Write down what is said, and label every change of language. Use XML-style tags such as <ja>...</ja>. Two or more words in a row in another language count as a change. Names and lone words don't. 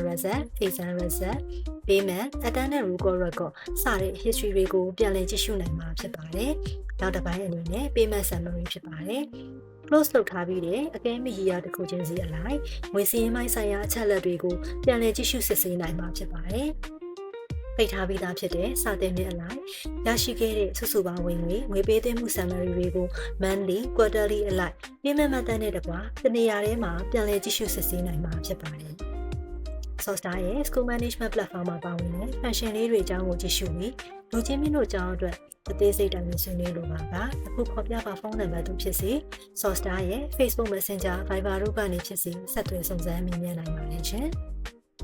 <en>Result, Exam Result, Payment, Attendance Record</en> <my>စတဲ့ history တွေကိုပြန်လည်ကြည့်ရှုနိုင်မှာဖြစ်ပါတယ်။နောက်တစ်ပိုင်းအနေနဲ့</my> <en>Payment Summary</en> <my>ဖြစ်ပါတယ်။ Close လုပ်ထားပြီးတဲ့အကဲမီယာတစ်ခုချင်း စီအလိုက်ငွေစည်းပိုင်းဆိုင်ရာအချက်အလက်တွေကိုပြန်လည်ကြည့်ရှုစစ်ဆေးနိုင်မှာဖြစ်ပါတယ်။ပိတ်ထားပြီးသားဖြစ်တဲ့စာသ င်နှစ်အလိုက်ရရှိခဲ့တဲ့စုစုပေါင်းဝင်ငွေပေးသွင်းမှု summary တွေကို</my> <en>monthly, quarterly</en> <my>အလိုက်</my> <en>payment method</en> <my>နဲ့တကွတနေရာထဲမှာပြန်လည်ကြည့်ရှုစစ်ဆေးနိုင်မှာဖြစ်ပါတယ်။ Source ရဲ့ School Management Platform မှာပါဝင်တဲ့ function လေးတွေအကြောင်းကိုကြည့်ရှုပြီးလူချင်းမင်းတို့အကြောင်းအတွက်အသေးစိတ်တိုင်ဆွေးနွေးလိုပါကအခုခေါ်ပြပါဖုန်းနံပါတ်တို့ဖြစ်စေ Source ရဲ့ Facebook Messenger, Viber တို့ကနေဖြစ်စေဆက်သွယ်စုံစမ်းမေးမြန်းနိုင်ပါတယ်ရှင်။</my>